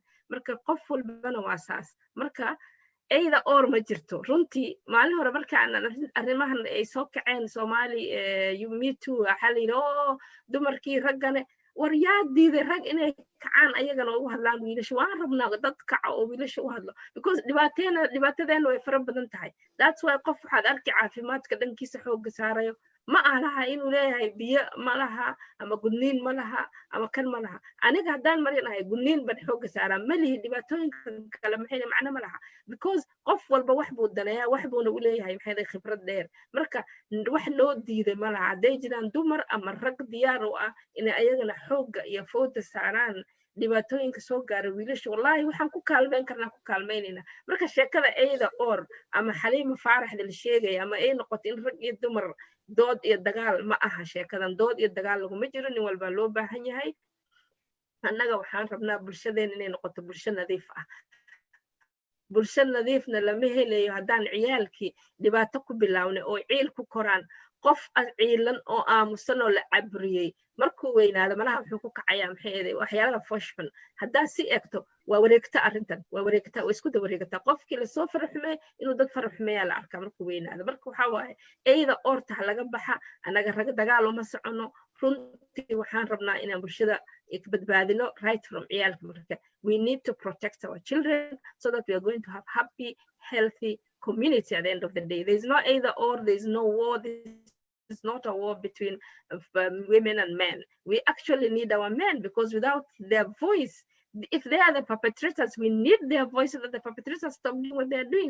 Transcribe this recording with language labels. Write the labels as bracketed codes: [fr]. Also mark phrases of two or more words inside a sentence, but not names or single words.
[so] Marka qof walbana waa saas. Marka [en] either or [so] ma jirto. Runtii maalin hore markaan arrimahan ay soo kaceen Somali [en] me too [so] waxa la yidhi oo dumarkii raggane war yaa diiday rag inay kacaan ayagana ugu hadlaan wiilasha. Waan rabnaa dad kaca oo wiilasha u hadlo because dhibaatadeena way fara badan tahay. [en] That's why [so] qof waxaad arki caafimaadka dhankiisa xoogga saarayo ma aha inuu leeyahay biyo ma laha ama gudniin ma laha ama kan ma laha. Aniga haddaan marinahay gudniin baan xoogga saaraa ma lihi dhibaatooyinka kale maxay macno ma laha because qof walba wax buu daneeyaa wax buuna u leeyahay maxay khibrad dheer. Marka wax loo diiday ma laha hadday jiraan dumar ama rag diyaar u ah inay ayagana xoogga iyo fooda saaraan dhibaatooyinka soo gaara wiilasha. Wallahi waxaan ku kaalmeyn karnaa ku kaalmeynayna. Marka sheekada [en] either or [so] ama Xaliima Faarax la sheegay ama ay noqoto in rag iyo dumar dood iyo dagaal ma aha sheekadan. Dood iyo dagaal laguma jiro, nin walba loo baahan yahay. Annaga waxaan rabnaa bulshadeena inay noqoto bulsho nadiif ah. Bulsho nadiifna lama helayo haddaan ciyaalkii dhibaato ku bilaawna oo ciil ku koraan. Qof ciilan oo aamusan oo la cabriyey markuu weynaado malaha wuxuu ku kacayaa maxay ahayd waxyaalaha foshman. Haddaa si egto waa wareegta arrintan, waa wareegta oo isku wareegta. Qofkii la soo faraxmay inuu dad faraxmeeyaa la arkaa markuu weynaado. Marka waxa waaye [en] either or [so] ta laga baxa. Anaga rag dagaal uma socono. Runtii waxaan rabnaa inaan bulshada badbaadino [en] right from [so] ciyaalka. [en] Marka we need to protect our children so that we are going to have happy, healthy community at the end of the day. There's no either or, there's no war. It's not a war between women and men. We actually need our men because without their voice, if they are the perpetrators, we need their voice so that the perpetrators stop doing what they're doing.